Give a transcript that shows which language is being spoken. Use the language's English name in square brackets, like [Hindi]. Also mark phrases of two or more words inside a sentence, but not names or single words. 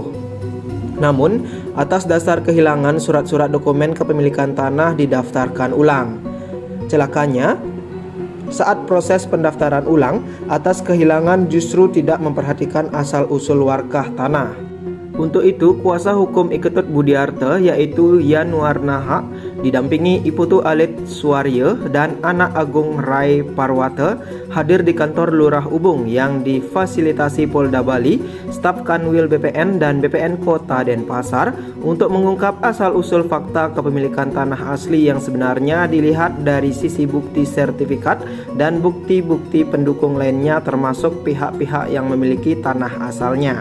[Indonesian] Namun atas dasar kehilangan surat-surat dokumen kepemilikan tanah didaftarkan ulang. Celakanya, saat proses pendaftaran ulang, atas kehilangan justru tidak memperhatikan asal-usul warkah tanah. Untuk itu, kuasa hukum Ketut Budiarta yaitu Yan Warnaha didampingi Iputu Alit Suarya dan Anak Agung Rai Parwata hadir di kantor Lurah Ubung yang difasilitasi Polda Bali, staf Kanwil BPN dan BPN Kota Denpasar untuk mengungkap asal-usul fakta kepemilikan tanah asli yang sebenarnya dilihat dari sisi bukti sertifikat dan bukti-bukti pendukung lainnya termasuk pihak-pihak yang memiliki tanah asalnya.